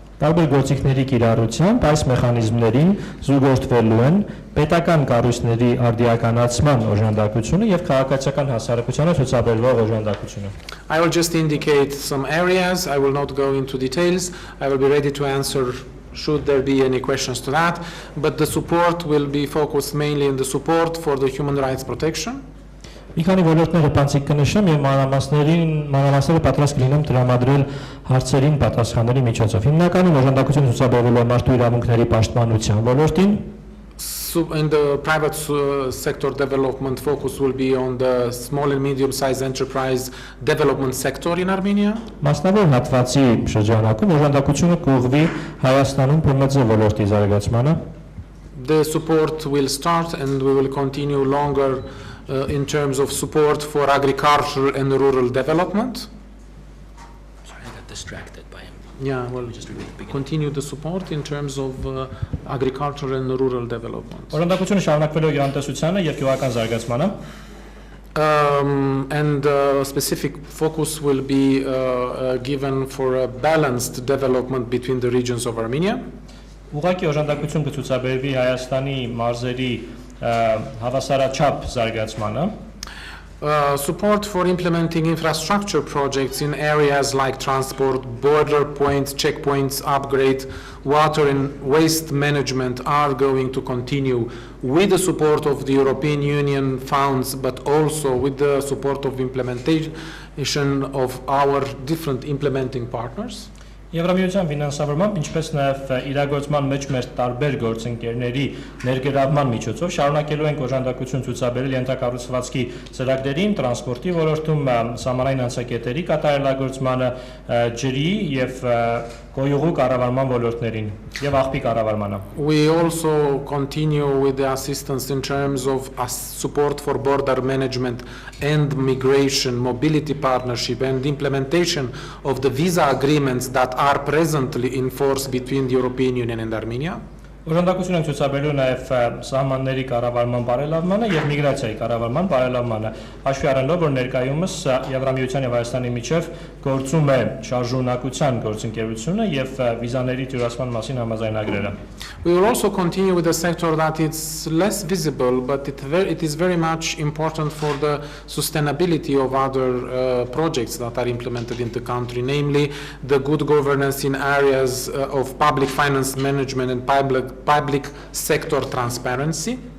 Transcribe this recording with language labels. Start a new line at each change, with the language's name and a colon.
Armenian: տարբեր գործիքների կիրառությամբ այս մեխանիզմներին զուգորդվելու են պետական կառույցների արդիականացման օժանդակությունը եւ քաղաքացիական հասարակությանը ցուցաբերվող օժանդակությունը.
English: I will just indicate some areas. I will not go into details. I will be ready to answer should there be any questions to that. But the support will be focused mainly in the support for the human rights protection.
Armenian: Մի քանի ոլորտներ բացիկ կնշեմ եւ մանրամասները պատրաստ կլինեմ տրամադրել հարցերին պատասխանների միջոցով։ Հիմնականում օժանդակություն ցուցաբերվելու է մարդու իրավունքների պաշտպանության ոլորտին։
English: In the private sector development focus will be on the small and medium-sized enterprise development sector in Armenia.
Armenian: Մասնավոր հատվածի շրջանակում օժանդակությունը կուղղվի Հայաստանում ՊՄԾ ոլորտի զարգացմանը։
English: The support will start and we will continue longer in terms of support for agriculture and rural development. Sorry, I got distracted by him. Yeah, well, Just repeat the beginning. continue the support in terms of agriculture and rural development.
Armenian: Օժանդակությունը շարունակվելու է գյուղատնտեսությանը եւ գյուղական զարգացմանը։
English: And specific focus will be given for a balanced development between the regions of Armenia.
Armenian: Ուղղակի օժանդակություն կցուցաբերվի Հայաստանի մարզերի հավասարաչափ զարգացմանը։
English: Support for implementing infrastructure projects in areas like transport, border points, checkpoints, upgrade, water and waste management are going to continue with the support of the European Union funds, but also with the support of implementation of our different implementing partners.
Armenian: Եվրամիության ֆինանսավորմամբ, ինչպես նաև իրագործման մեջ մեր տարբեր գործընկերների ներգրավման միջոցով շարունակելու ենք օժանդակություն ցուցաբերել ենթակառուցվածքի ծրագրերին, տրանսպորտի ոլորտում, սահմանային անցակետերի կատարելագործմանը, ջրի եւ գոյուղու կառավարման ոլորտներին եւ աղբի կառավարմանը։
English: We also continue with the assistance in terms of support for border management and migration, mobility partnership and implementation of the visa agreements that are presently in force between the European Union and Armenia.
Armenian: Օժանդակություն են ցուցաբերելու նաև սահմանների կառավարման բարելավմանը եւ միգրացիայի կառավարման բարելավմանը, հաշվի առնելով, որ ներկայումս Եվրամիության եւ Հայաստանի միջև գործում է շարժունակության գործընկերությունը եւ վիզաների թյուրացման մասին համաձայնագրերը։
English: We will also continue with a sector that is less visible, but it is very much important for the sustainability of other projects that are implemented in the country, namely the good governance in areas of public finance management and public sector transparency.